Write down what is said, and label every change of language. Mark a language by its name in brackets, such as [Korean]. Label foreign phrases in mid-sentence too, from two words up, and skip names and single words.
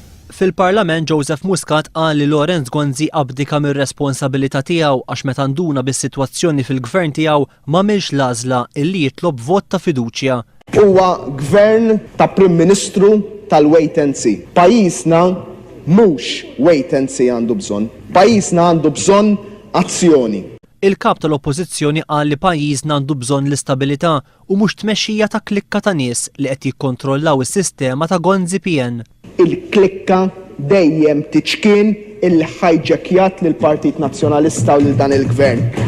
[Maltese] Fil-Parlament Joseph Muscat qal li Lorenz Gonzi abdika mir-responsabilità tiegħu għax meta nduna bis-sitwazzjoni fil-gvern tiegħu m'għamilx l-għażla illi jitlob vot ta' fiduċja. Huwa gvern ta' Prim Ministru tal- [English] wait and see. [Maltese] Pajjiżna mhux [English] wait and see [Maltese] għandu bżonn. Pajjiżna għandu bżonn azzjoni. Il-kap tal-Oppożizzjoni qal li pajjiżna għandu bżonn l-istabilità u mhux tmexxija ta' klikka ta' nies li qed jikkontrollaw is-sistema ta' Gonzi PN. Il-klikka dejjem tiċkien il-ħajġekjat lill Partit Nazzjonalista u lil dan il-gvern.